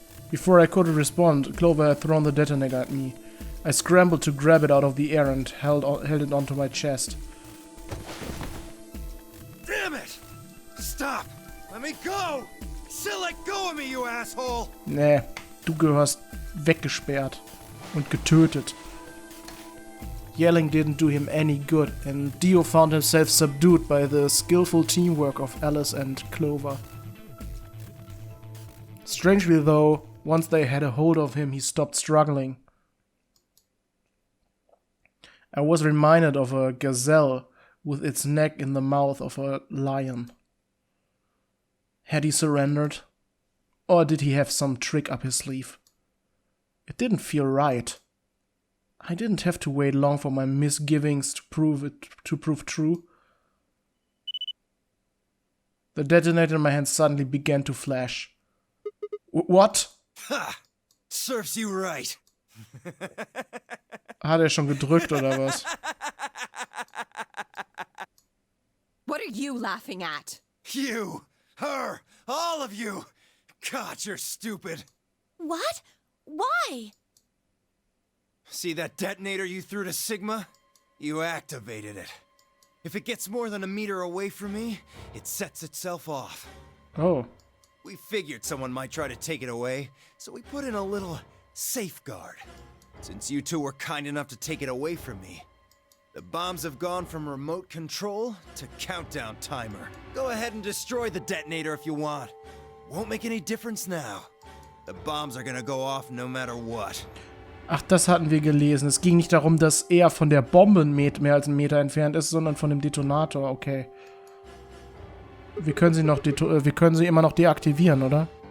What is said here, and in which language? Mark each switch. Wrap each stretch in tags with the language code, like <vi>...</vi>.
<en>Before I could respond, Clover had thrown the detonator at me. I scrambled to grab it out of the air and held it onto my chest. Damn it! Stop! Let me go! Still let go of me, you asshole!</en> <de>Nee, du gehörst weggesperrt und getötet.</de> <en>Yelling didn't do him any good, and Dio found himself subdued by the skillful teamwork of Alice and Clover. Strangely though, once they had a hold of him, he stopped struggling. I was reminded of a gazelle with its neck in the mouth of a lion. Had he surrendered? Or did he have some trick up his sleeve? It didn't feel right. I didn't have to wait long for my misgivings to prove true. The detonator in my hand suddenly began to flash. What? Ha! Serves you right.</en> <de>Hat er schon gedrückt oder was?</de> <en>What are you laughing at? You, her, all of you. God, you're stupid. What? Why? See that detonator you threw to Sigma? You activated it. If it gets more than a meter away from me, it sets itself off. Oh. We figured someone might try to take it away, so we put in a little safeguard. Since you two were kind enough to take it away from me, the bombs have gone from remote control to countdown timer. Go ahead and destroy the detonator if you want. Won't make any difference now. The bombs are gonna go off no matter what.</en> <de>Ach, das hatten wir gelesen. Es ging nicht darum, dass er von der Bombe mehr als einen Meter entfernt ist, sondern von dem Detonator. Okay. Wir können sie immer noch deaktivieren, oder?</de>